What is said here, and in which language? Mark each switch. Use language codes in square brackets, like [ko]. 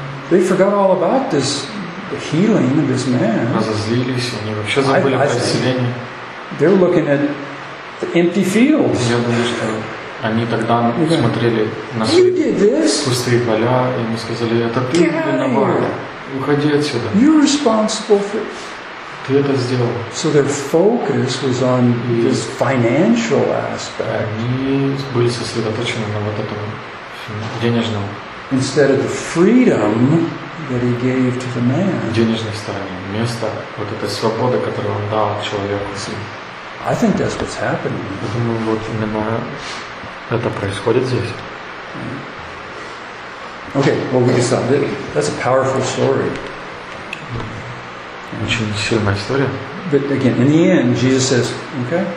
[en] They forgot all about this healing of this man. [ru] Разозлились, они вообще забыли про исцеление. [en] They're looking at the empty fields. [ru] Я думаю, что они тогда смотрели на пустые поля, и мы сказали, это ты виноват. Уходи отсюда. [en] You're responsible for... [ru] Ты это сделал. [en] So their focus was on this financial aspect. [ru] Они были сосредоточены на вот этом денежном. [en] Instead of the freedom that he gave to the man. [ru] Денежной стороне, вместо вот этой свободы, которую он дал человеку. [en] I think that's what's happening. [ru] Я думаю, вот именно это происходит здесь. [en] Okay, well, we decided that's a powerful story. [ru] Очень сильная история. [en] But again, in the end, Jesus says, okay.